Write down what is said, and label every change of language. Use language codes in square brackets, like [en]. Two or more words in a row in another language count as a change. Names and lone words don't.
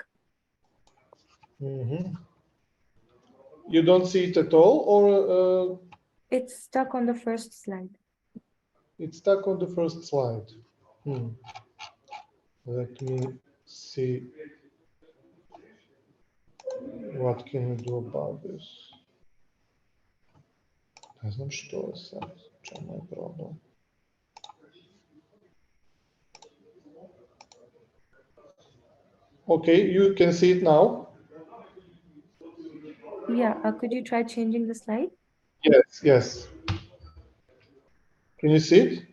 [en] Mm-hmm. You don't see it at all, or It's stuck on the first slide. it's stuck on the first slide? Let me see. What can we do about this? [hr] Ne znam što je sad, čemu je problem. [en] Okay, you can see it now. Yeah, could you try changing the slide? Yes, yes. Can you see it?